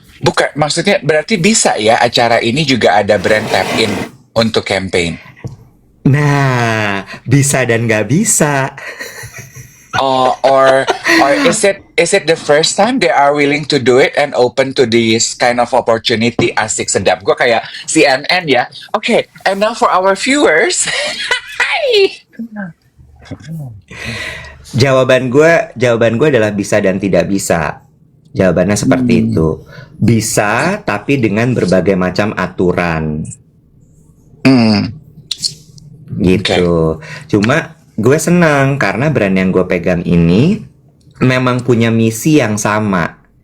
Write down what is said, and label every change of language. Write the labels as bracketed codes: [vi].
[id] bukan, maksudnya berarti bisa ya acara ini juga ada brand tap in untuk campaign. Nah, bisa dan nggak bisa. [en] Or is it the first time they are willing to do it and open to this kind of opportunity? [id] Asik sedap. Gue kayak CNN ya. [en] Okay, and now for our viewers. [id] Hai. Jawaban gue adalah bisa dan tidak bisa. Jawabannya seperti itu. Bisa, tapi dengan berbagai macam aturan. Hmm, okay. Gitu. Cuma gue senang karena brand yang gue pegang ini memang punya misi yang sama.